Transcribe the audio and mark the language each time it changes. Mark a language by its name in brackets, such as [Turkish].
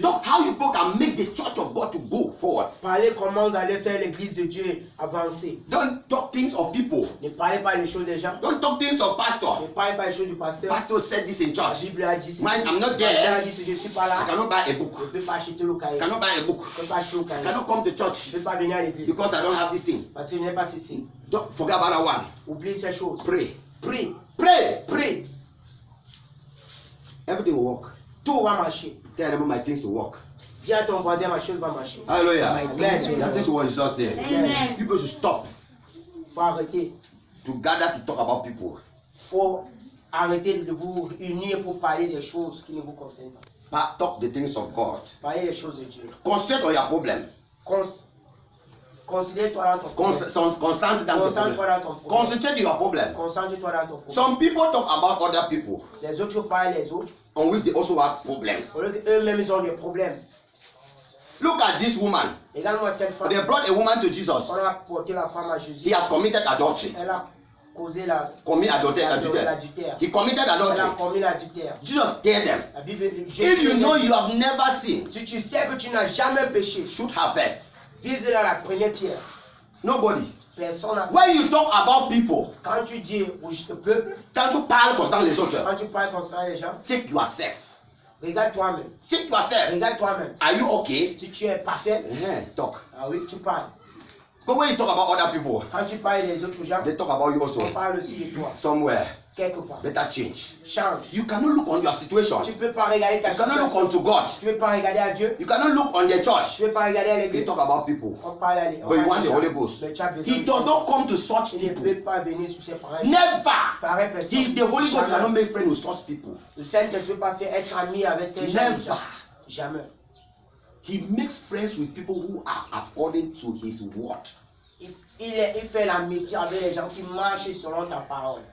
[English] Talk how you people can make the church of God to go forward. [French] Parlez comment vous allez faire l'église de Dieu avancer. [English] Don't talk things of people. [French] Ne parlez pas des choses des gens. [English] Don't talk things of [French] Ne [English] pastor. [French] parlez pas des choses du pasteur. [English] Pastor said this in [French] La [English] church. [French] Bible a dit ceci. [English] When I'm not [French] Le pasteur [English] there, [French] a dit ceci, je suis pas là. [English] I cannot buy a book. [French] Je ne peux pas acheter le cahier. [English] I cannot buy a book. [French] Je ne peux pas acheter le [English] I [French] cahier. [English] cannot come to [French] Je [English] church [French] ne peux pas venir à l'église. [English] because I don't have this thing. [French] Parce que je n'ai pas ceci. [English] Don't forget about that one. [French] Oublie ces choses. [English] Pray. [French] Prie. [English] Pray. [French] Prie. [English] Everything will work. [French] Tout va marcher. [English] Tell them my things to work. [French] Dis à ton voisin, ma chose va marcher. [English] Hallelujah. [French] Amen. [English] That things will work in Jesus' name. [French] Amen. [English] People should stop [French] Faut arrêter. [English] to gather to talk about people. [French] Faut arrêter de vous unir pour parler des choses qui ne vous concernent pas. [English] Talk the things of God. [French] Parler des choses de Dieu. [English] Concentrate on your problem. [French] Considère-toi dans ton problème. Concentrate dans ton Concentre-toi [English] problem. [French] dans ton problème. [English] Concentrate on your problem. [French] Concentre-toi dans ton problème. [English] Some people talk about other people [French] Les autres parlent les autres. [English] on which they also have problems. [French] Au lieu qu'eux-mêmes ils ont des problèmes. [English] Look at this woman. [French] Regarde-moi cette femme. [English] They brought a woman to Jesus. [French] On a porté la femme à Jésus. [English] He has committed adultery. [French] Elle a causé la [English] Commit adultery. [French] l'adultère. [English] He committed [French] Elle a [English] adultery. [French] commis l'adultère. [English] Jesus tell them, [French] La Bible [English] if you know you have never sinned, [French] si tu sais que tu n'as jamais péché, [English] shoot her first. [French] vise la première pierre. [English] Nobody. [French] Personne n'a. [English] When you talk about people, [French] Quand tu dis au peuple, quand tu parles concernant les autres, quand tu parles concernant les gens, [English] check yourself. [French] regarde toi-même. [English] Check yourself. [French] Regarde toi-même. [English] Are you okay? [French] Si tu es parfait, [English] Talk. [French] ah oui, tu parles. [English] But when you talk about other people, [French] Quand tu parles des autres gens, [English] they talk about you also. [French] on parle aussi de toi. [English] Somewhere. [French] Quelque part. [English] Better change. [French] Change. [English] You cannot look on your situation. [French] Tu ne peux pas regarder ta [English] You cannot look [French] situation. [English] unto God. [French] Tu ne peux pas regarder à Dieu. [English] You cannot look on the church. [French] Tu ne peux pas regarder à [English] You [French] l'église. [English] talk about people. [French] On parle à [English] But you want the Holy Ghost. [French] Mais tu as besoin [English] He [French] du [English] does not [French] Saint-Esprit. [English] come to such [French] Il ne [English] people. [French] peut pas venir sur ses pareils. [English] Never. [French] Pareilles personnes. [English] The Holy Ghost [French] Jamais. [English] cannot make friends with such people. [French] Le Saint-Esprit ne peut pas faire être ami avec tes gens. [English] Never. [French] Jamais. [English] He makes friends with people who are according to his word. [French] Il fait l'amitié avec les gens qui marchent selon ta parole.